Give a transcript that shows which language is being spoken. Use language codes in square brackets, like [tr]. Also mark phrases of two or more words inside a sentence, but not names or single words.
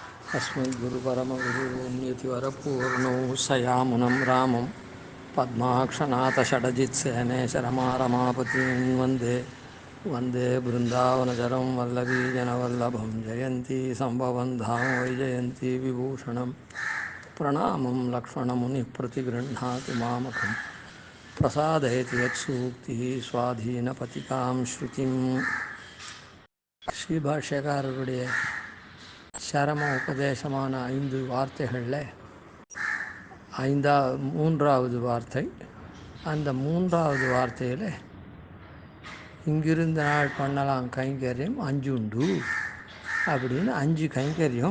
[sa] अस्मद्गुरुपरमगुरुन्यतिवरपूर्णौ सयामुनं रामं पद्माक्षनाथषडजित्सेनेशरमारमापतीं वन्दे बृन्दावनचरं वल्लवीजनवल्लभं जयन्ती सम्भवं धाम वैजयन्ती विभूषणं प्रणामं लक्ष्मणमुनिप्रतिगृह्णाति मामकं प्रसादयति यत्सूक्तिः स्वाधीनपतिकां श्रुतिं [ta] ஸ்ரீபாஷ்யக்காரருடைய சரம உபதேசமான 5 வார்த்தைகளில் மூன்றாவது வார்த்தை. அந்த மூன்றாவது வார்த்தையில் இங்கிருந்த நாள் பண்ணலாம் கைங்கரியம் 5 உண்டு அப்படின்னு 5 கைங்கரியம்